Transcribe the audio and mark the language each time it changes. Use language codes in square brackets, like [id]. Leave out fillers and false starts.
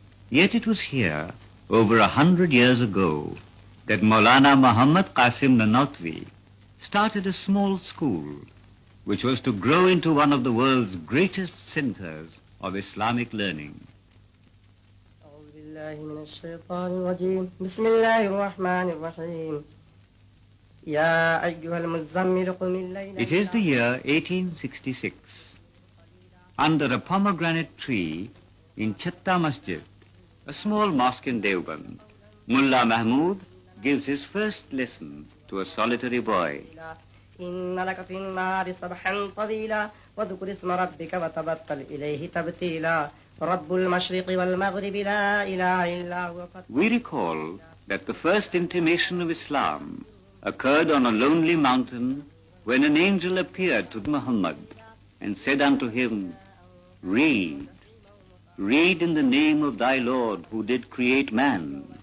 [en] Yet it was here, over 100 years ago, that Maulana Muhammad Qasim Nanotvi started a small school which was to grow into one of the world's greatest centers of Islamic learning. [ar] من الشيطان الرجيم بسم الله الرحمن الرحيم يا أيها المزمل قم الليل. [en] It is the year 1866. Under a pomegranate tree in Chatta Masjid, a small mosque in Deoband, Mullah Mahmud gives his first lesson to a solitary boy. [ar] إن لك في النار سبحا طويلا وذكر اسم ربك وتبتل إليه تبتيلا رب المشرق والمغرب لا إله إلا هو. [en] We recall that the first intimation of Islam occurred on a lonely mountain when an angel appeared to Muhammad and said unto him, Read, read in the name of thy Lord who did create man.